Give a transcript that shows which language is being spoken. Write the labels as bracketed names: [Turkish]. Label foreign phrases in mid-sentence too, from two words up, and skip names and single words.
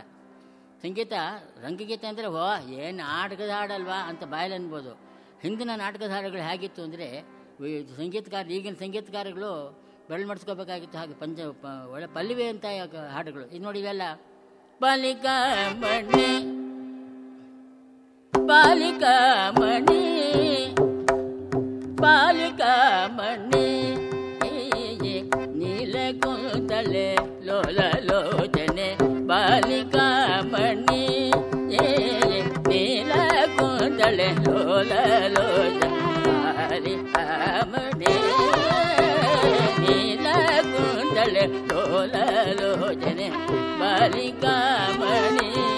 [Kannada] ಸಂಗೀತ ರಂಗಗೀತೆ ಅಂದರೆ ಏನು ನಾಟಕದ ಹಾಡಲ್ವಾ ಅಂತ ಬಾಯಲ್ಲಿ ಅನ್ಬೋದು. ಹಿಂದಿನ ನಾಟಕದ ಹಾಡುಗಳು ಹೇಗಿತ್ತು ಅಂದರೆ ಈಗಿನ ಸಂಗೀತಗಾರಗಳು ಬೆರಳು ಮಾಡಿಸ್ಕೋಬೇಕಾಗಿತ್ತು. ಹಾಗೆ ಒಳ್ಳೆ ಪಲ್ಲಿವೆ ಅಂತ ಹಾಡುಗಳು. ಇದು ನೋಡಿ ಇವೆಲ್ಲ ಬಾಲಿಕಾ ಮಣಿ ಬಾಲಿಕಾ ಮಣಿ ಬಾಲಿಕಾ ಮಣಿ ನೀಲ ಕುಂತಲೆ ಲೋಲ ಲೋಚನೆ ಬಾಲಿಕಾ ಮಣಿ ನೀಲ ಕುಂತಳೆ ಲೋಲ ಲೋಚನೆ ಬಾಲಿಕಾ ಮಣಿ ನೀಲ ಕುಂತಳೆ ಲೋಲ ಲೋಚನೆ ಬಾಲಿಕಾ ಮಣಿ